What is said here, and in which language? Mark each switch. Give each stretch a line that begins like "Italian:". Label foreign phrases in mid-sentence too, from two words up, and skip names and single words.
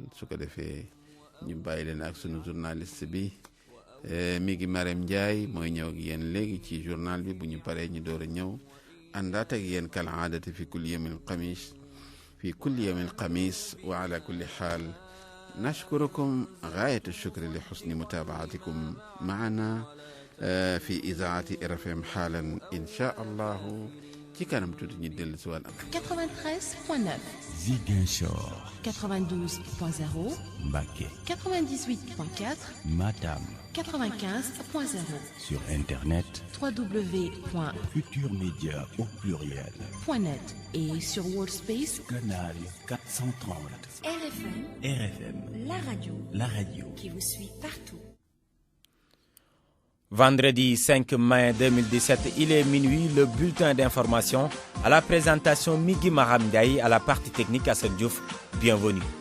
Wolof: su ko defee ñu bàyyi leen ak sunu journaliste bi, mi ngi Marème Ndiaye, mooy ñëw ak yéen léegi ci journal bi. bu ñu paree ñu door a ñëw àndaat ak yéen
Arabic: كالعادة في كل يوم الخميس وعلى كل حال نشكركم غاية الشكر لحسن متابعتكم معنا في إذاعة RFM حالا إن شاء الله.
Wolof: ci kanam tuuti ñu dellu si wàll
French: 93.9 Ziguinchor 92.0 Mbacké 98.4 Matam 95.0 sur internet www.futurmedia au pluriel .net et sur Workspace canal 430 RFM, la radio qui vous suit partout. Vendredi 5 mai 2017, il est minuit, le bulletin d'information à la présentation Migui Maram Ndiaye, à la partie technique Assane Diouf. Bienvenue.